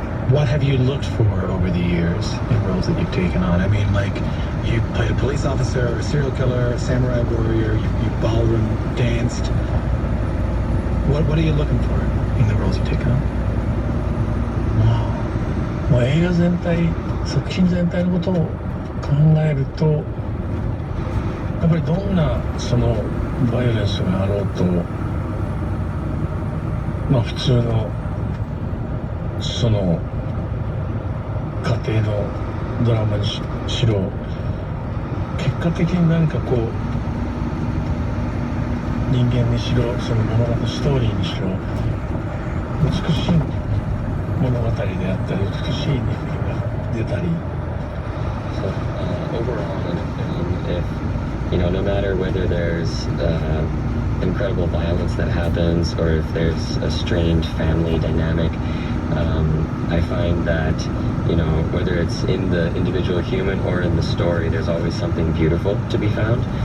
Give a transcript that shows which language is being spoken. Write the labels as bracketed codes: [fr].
[en] What have you looked for over the years in roles that you've taken on? I mean, like, you played a police officer, a serial killer, a samurai warrior, you ballroom danced. What are you looking for in the roles you take on? [ja] まあ映画全体、作品全体のことを考えると、やっぱりどんなそのバイオレンスがあろうと、まあ普通のその家庭のドラマに しろ、結果的に何かこう人間にしろ、その物語ストーリーにしろ美しい物語であったり、美しい人間が出たり。 [en] So overall in a film, if no matter whether there's incredible violence that happens or if there's a strained family dynamic, I find that whether it's in the individual human or in the story, there's always something beautiful to be found.